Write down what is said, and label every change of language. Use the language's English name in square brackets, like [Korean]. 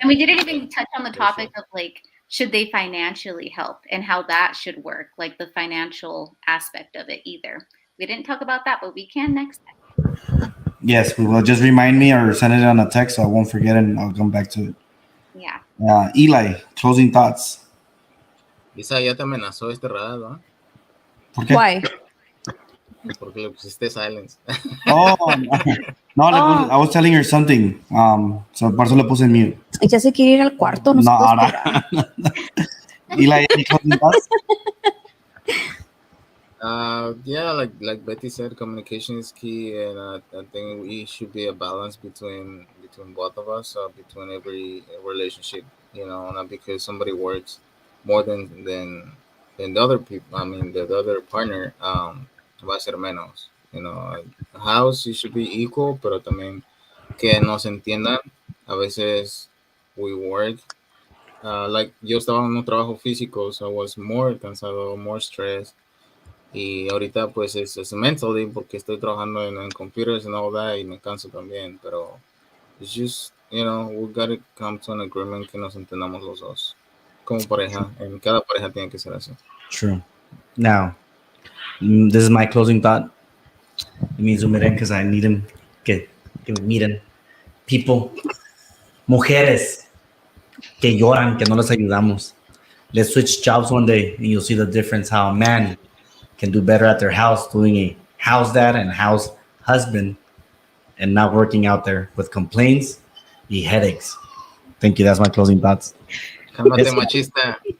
[English] And we didn't even touch on the topic of like, should they financially help and how that should work, like the financial aspect of it either. We didn't talk about that, but we can next time. Yes, we will. Just remind me or send it on a text so I won't forget and I'll come back to it. Yeah. Eli, closing thoughts. [Spanish] Lisa ya te amenazó este raro, ¿eh? ¿Por qué? [English] Why? [Spanish] Porque le pusiste silence. [English] Oh, no, I was telling her something. [Spanish] So por eso le puse en mute. Ya se quiere ir al cuarto. No, se puede ahora. esperar. [English] Eli, any closing thoughts? Yeah, like Betty said, communication is key, and I think we should be a balance between both of us, between every relationship. You know, not because somebody works more than the other people. I mean, the other partner [Spanish] va a ser menos. [English] You know, a house it should be equal, [Spanish] pero también que nos entiendan. A veces [English] we work. Like [Spanish] yo estaba en un trabajo físico, [English] so I was more cansado, more stressed. [Spanish] Y ahorita pues es mentally porque estoy trabajando en computers and all that y me canso también, pero [English] it's just, you know, we gotta come to an agreement [Spanish] que nos entendamos los dos como pareja, en cada pareja tiene que ser así. [English] True. Now, this is my closing thought. It means zoom it in because I need him. [Spanish] Que miren, people, mujeres que lloran, que no les ayudamos. [English] Let's switch jobs one day and you'll see the difference how a man can do better at their house doing a house dad and house husband and not working out there with complaints y headaches. Thank you. That's my closing thoughts. [Spanish] Cálmate, machista.